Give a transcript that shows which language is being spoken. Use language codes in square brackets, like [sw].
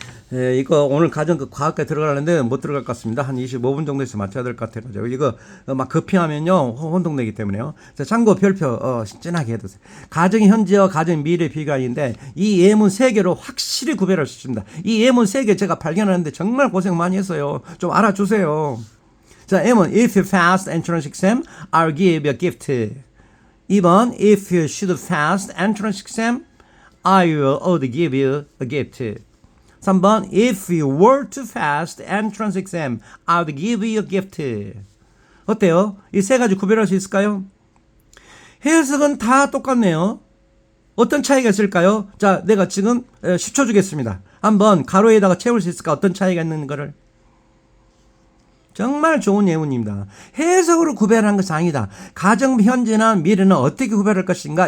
[ko] 이거 오늘 과학과에 들어가려는데 못 들어갈 것 같습니다. 한 25분 정도에서 맞춰야 될 것 같아요. 이거 막 급히 하면요 혼동되기 때문에요. 자, 참고 별표 진하게 해두세요. 가정의 현재와 가정의 미래 비교인데 이 예문 3개로 확실히 구별할 수 있습니다. 이 예문 3개 제가 발견하는데 정말 고생 많이 했어요. 좀 알아주세요. 자, 예문 [en] if you pass entrance exam, I'll give you a gift. 2번 if you should pass entrance exam, I will give you a gift. 3번 if you were to pass the entrance exam, I would give you a gift. [ko] 어때요? 이 세 가지 구별할 수 있을까요? 해석은 다 똑같네요. 어떤 차이가 있을까요? 자, 내가 지금 10초 주겠습니다. 한번 가로에다가 채울 수 있을까? 어떤 차이가 있는 거를. 정말 좋은 예문입니다. 해석으로 구별한 것이 아니다. 가정 현재나 미래는 어떻게 구별할 것인가?